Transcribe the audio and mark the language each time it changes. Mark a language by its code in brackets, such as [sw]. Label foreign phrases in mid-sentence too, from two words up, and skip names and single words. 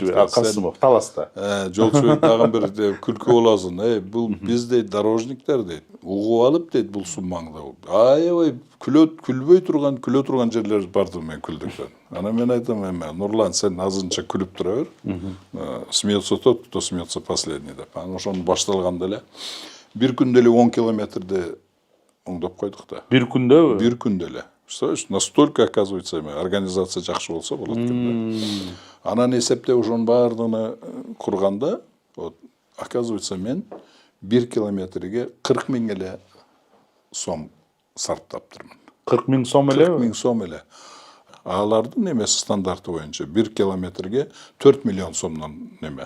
[ky] Касымов, Таласта. Жолчубек дагы бир күлкү болосуң. Бул биз дейт дорожниктер дейт. Угуп алып дейт бул суммаңды. Аябай күлбөй турган жерлер барды мен күлдүктөн. Анан мен айтам, Нурлан, сен азынча күлүп тура бер. [ru] Смеется тот, кто смеется последний деп. [ky] Анан ошону башталганда эле бир күндө эле 10 километрди оңдоп койдук да. Бир күндөбү? Бир күндө эле. [ru] Настолько, оказывается, организация [ky] жакшы болсо болот экен да. Анан эсептеп ошонун баардыгын курганда, [ru] вот, оказывается, [ky] мен 1 километрге 40 000 эле сом сарптаптырмын. 40 000 сом эле? 40 000 сом эле. Алардын эмеси стандарты боюнча 1 километрге 4 миллион сомдон неме.